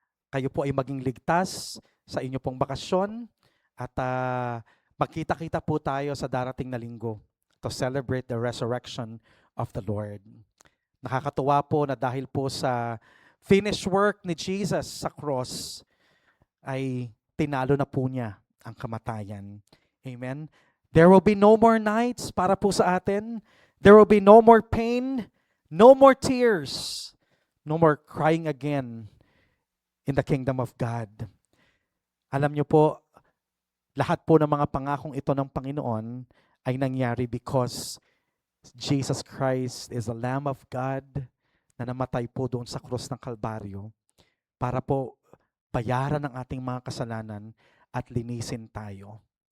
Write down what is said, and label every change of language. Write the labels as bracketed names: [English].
[Filipino] Kayo po ay maging ligtas sa inyo pong bakasyon at magkita-kita po tayo sa darating na linggo [English] to celebrate the resurrection of the Lord. [Filipino] Nakakatuwa po na dahil po sa finished work ni Jesus sa cross, ay tinalo na po niya ang kamatayan. [English] Amen? There will be no more nights [Filipino] para po sa atin. [English] There will be no more pain, no more tears, no more crying again in the kingdom of God. [Filipino] Alam niyo po, lahat po ng mga pangakong ito ng Panginoon ay nangyari [English] because Jesus Christ is the Lamb of God [Filipino] na namatay po doon sa krus ng Kalbaryo para po bayaran ang ating mga kasalanan at linisin tayo.